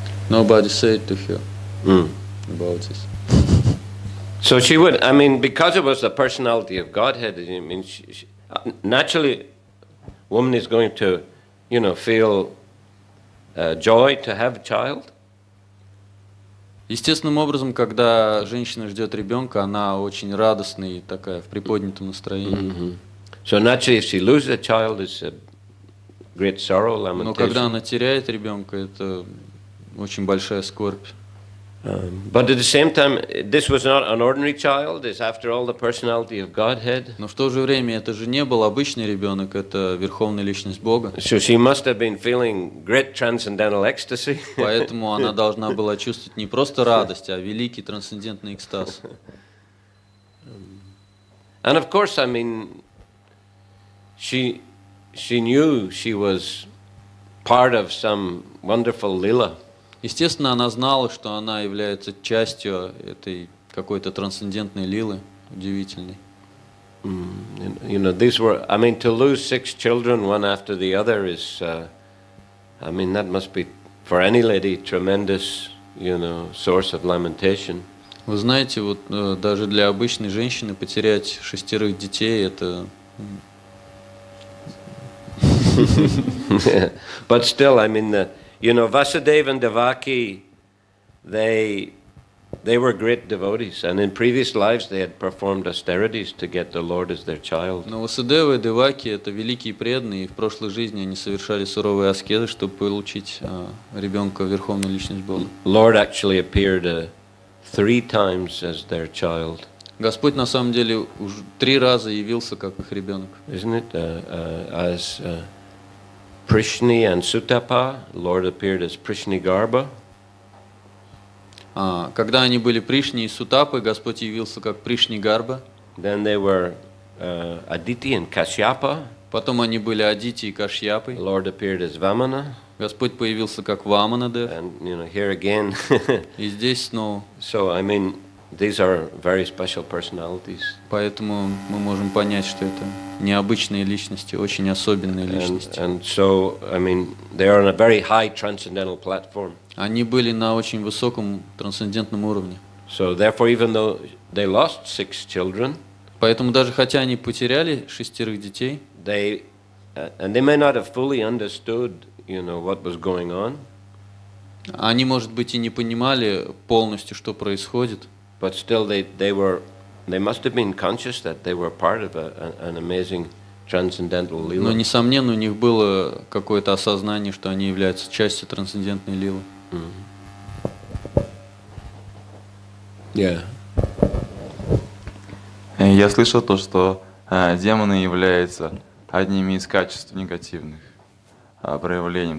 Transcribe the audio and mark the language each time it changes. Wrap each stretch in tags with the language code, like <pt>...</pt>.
<en>Nobody said to her about this. So she would, I mean, because it was the personality of Godhead, I mean, naturally, woman is going to, feel joy to have a child.</en> <ru>Естественным образом, когда женщина ждет ребенка, она очень радостная и такая в приподнятом настроении.</ru> <en>So naturally, if she loses a child, it's a great sorrow, lamentation.</en> <ru>Но когда она теряет ребенка, это очень большая скорбь.</ru> <en>But at the same time, this was not an ordinary child. It's after all the personality of Godhead.</en> <ru>Но в то же время это же не был обычный ребенок, это верховная личность Бога.</ru> <en>So she must have been feeling great transcendental ecstasy.</en> <ru>Поэтому она должна была чувствовать не просто радость, а великий трансцендентный экстаз.</ru> <en>And of course, I mean, she knew she was part of some wonderful lila.</en> <ru>Естественно, она знала, что она является частью этой какой-то трансцендентной лилы, удивительной.</ru> <en>These were, I mean, to lose 6 children one after the other is, I mean, that must be, for any lady, tremendous, source of lamentation.</en> <ru>Вы знаете, вот даже для обычной женщины потерять 6 детей, это...</ru> <en>But still, I mean, Vasudeva and Devaki, they were great devotees, and in previous lives they had performed austerities to get the Lord as their child.</en> <ru>Но Васудева и Деваки это великие преданные, и в прошлой жизни они совершали суровые аскезы, чтобы получить ребенка верховную личность Бога.</ru> <en>Lord actually appeared 3 times as their child.</en> <ru>Господь на самом деле уже 3 раза явился как их ребенок.</ru> <en>Isn't it? As Prishni and Sutapa, Lord appeared as Prishni Garba.</en> <ru>Когда они были Пришни и Сутапы, Господь явился как Пришни Гарба.</ru> <en>Then they were Aditi and Kashyapa.</en> <ru>Потом они были Адити и Кашьяпой.</ru> <en>Lord appeared as Vamana.</en> <ru>Господь появился как Ваманадев.</ru> <en>And here again.</en> <ru>И здесь снова.</ru> <en>So I mean, these are very special personalities.</en> <ru>Поэтому мы можем понять, что это необычные личности, очень особенные личности.</ru> <en>And so, I mean, they are on a very high transcendental platform.</en> <ru>Они были на очень высоком трансцендентном уровне.</ru> <en>So therefore, even though they lost 6 children,</en> <ru>поэтому даже хотя они потеряли 6 детей,</ru> <en>and they may not have fully understood, what was going on.</en> <ru>Они, может быть, и не понимали полностью, что происходит.</ru> <en>But still, they must have been conscious that they were part of an amazing transcendental lila.</en> <ru>Но, несомненно, у них было какое-то осознание, что они являются частью трансцендентной лилы.</ru> <en>Yeah.</en> <ru>Я слышал то, что демоны являются одними из качеств негативных проявлений.</ru>